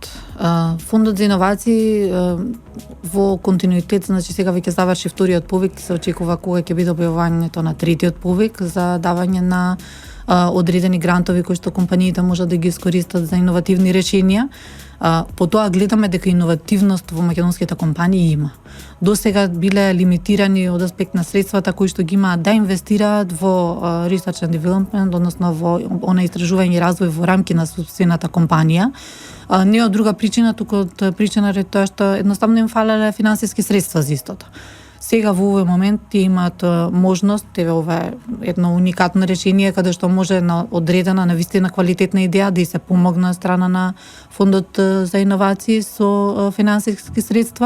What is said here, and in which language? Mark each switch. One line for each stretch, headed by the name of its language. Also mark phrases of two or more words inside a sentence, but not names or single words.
Macedonian: Фондот за иновации во континуитет, значи сега веќе заврши вториот повик, се очекува кога ќе биде објавувањето на третиот повик за давање на одредени грантови кои што компаниите можат да ги искористат за иновативни решенија. По тоа гледаме дека иновативност во македонските компании има. До сега биле лимитирани од аспект на средствата кои што ги имаат да инвестираат во
English: research and development,
Macedonian: односно во она истражување и развој во рамки на собствената компанија. Не од друга причина, туку од причина тоа што едноставно им фалеле финансиски средства за истото. Сега во овој момент тие имаат можност, ова е едно уникатно решение каде што може на одредена навистина квалитетна идеја да и се помогне од страна на фондот за иновации со финансиски средства.